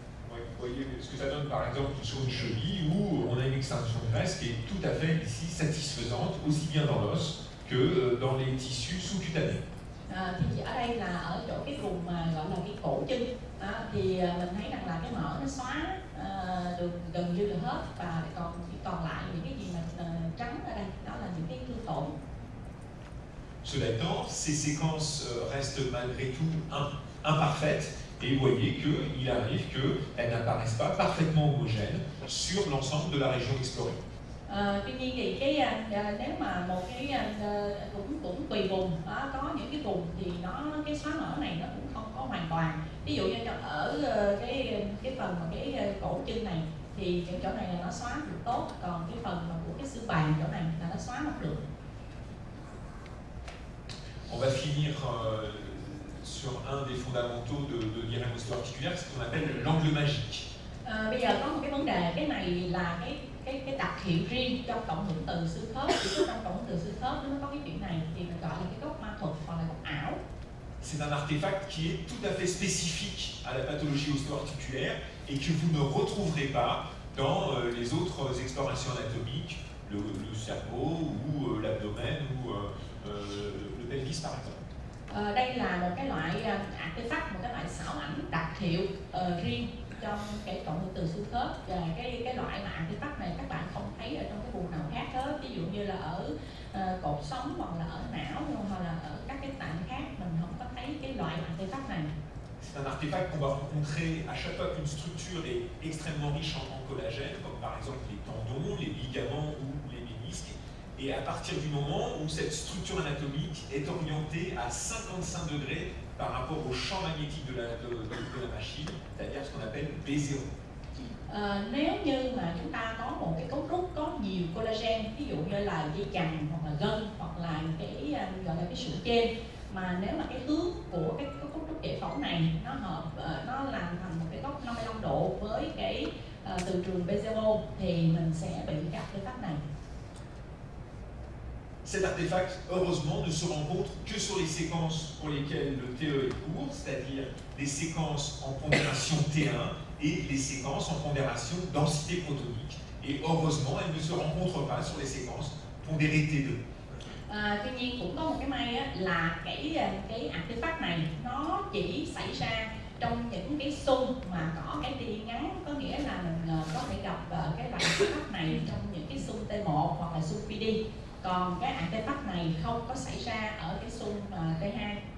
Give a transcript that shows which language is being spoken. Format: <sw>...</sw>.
<fr>Vous voyez ce que ça donne par exemple sur une cheville où on a une extinction de graisse qui est tout à fait ici satisfaisante, aussi bien dans l'os que dans les tissus sous-cutanés.</fr> <vi>Thì ở đây là ở chỗ cái vùng mà gọi là cái cổ chân thì mình thấy rằng là cái mỡ nó xóa được gần như là hết, và chỉ còn lại những cái gì mà trắng ở đây, đó là những cái thương tổn.</vi> <fr>Cela étant, ces séquences restent malgré tout imparfaites, et vous voyez qu'il arrive qu'elles n'apparaissent pas parfaitement homogènes sur l'ensemble de la région explorée.</fr> <vi>Tuy nhiên thì nếu mà một cái cũng tùy vùng có những cái vùng thì cái xóa mỡ này nó cũng không có hoàn toàn. Ví dụ như ở cái phần mà cái cổ chân này thì cái chỗ này là nó xóa được tốt, còn cái phần mà của cái xương bàn chỗ này là nó xóa không được.</vi> <fr>On va finir sur un des fondamentaux de l'hyrémostie articulaire, ce qu'on appelle l'angle magique.</fr> <vi>Bây giờ có một cái vấn đề, cái này là cái đặc hiệu riêng trong cộng hưởng từ xương khớp. Thì trong cộng hưởng từ xương khớp nó có cái chuyện này thì mình gọi là cái góc ma thuật hoặc là góc ảo.</vi> <fr>C'est un artefact qui est tout à fait spécifique à la pathologie osteoarticulaire et que vous ne retrouverez pas dans les autres explorations anatomiques, le cerveau ou l'abdomen ou le pelvis par exemple.</fr> <vi>Đây là một cái loại artefact, một cái loại xảo ảnh đặc hiệu riêng trong cái cộng hưởng từ xương khớp, và cái loại mà artefact này các bạn không thấy ở trong cái vùng nào khác hết, ví dụ như là ở cột sống hoặc là ở não hoặc là ở các cái tạng khác mình không có thấy cái loại artefact này.</vi> <fr>C'est un artefact qu'on va rencontrer à chaque fois qu'une structure est extrêmement riche en collagène, comme par exemple les tendons, les ligaments ou les ménisques. Et à partir du moment où cette structure anatomique est orientée à 55 degrés par rapport au champ magnétique de la machine, c'est-à-dire ce qu'on appelle B0.</fr> <vi>Nếu như mà chúng ta có một cái cấu trúc có nhiều collagen, ví dụ như là dây chằng hoặc là gân hoặc là cái gọi là cái sụn trên, mà nếu mà cái hướng của cái cấu trúc giải phẫu này nó hợp, nó làm thành một cái góc 55 độ với cái từ trường B0 thì mình sẽ bị cái artefact này.</vi> <fr>Cet artefact, heureusement, ne se rencontre que sur les séquences pour lesquelles le TE est court, c'est-à-dire les séquences en pondération T1 et les séquences en pondération densité protonique. Et heureusement, elle ne se rencontre pas sur les séquences pondérées T2.</fr> <vi>Tuy nhiên cũng có một cái may là cái artefact này nó chỉ xảy ra trong những cái xung mà có cái tia ngắn, có nghĩa là mình có thể gặp cái loại artefact này trong những cái xung T1 hoặc là xung PD. Còn cái artefact này không có xảy ra ở cái xung T2.</vi>